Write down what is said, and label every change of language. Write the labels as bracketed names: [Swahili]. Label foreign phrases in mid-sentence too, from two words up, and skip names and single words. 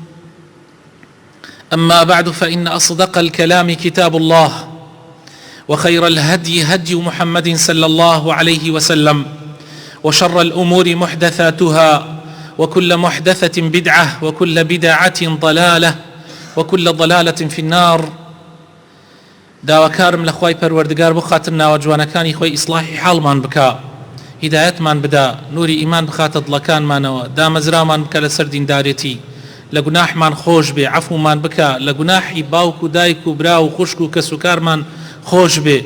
[Arabic] أما بعد، فإن أصدق الكلام كتاب الله، وخير الهدي هدي محمد صلى الله عليه وسلم، وشر الأمور محدثاتها، وكل محدثة بدعة، وكل بدعة ضلالة، وكل ضلالة في النار. [Central Kurdish] داواکارم لە خوای پەروەردگار بخاتە ناوە جوانەکانی خۆی ئیسلاحی حاڵمان بکا، هیدایەتمان بدا، نوری ئیمان بخاتە دڵەکانمانەوە، دامەزرامان بکە لەسەر دیندارێتی، لە گوناحمان خۆش بێ، عەفومان بکە لە گوناحی باوک و دایک و برا و خوشک و کەس و کارمان خۆش بێ.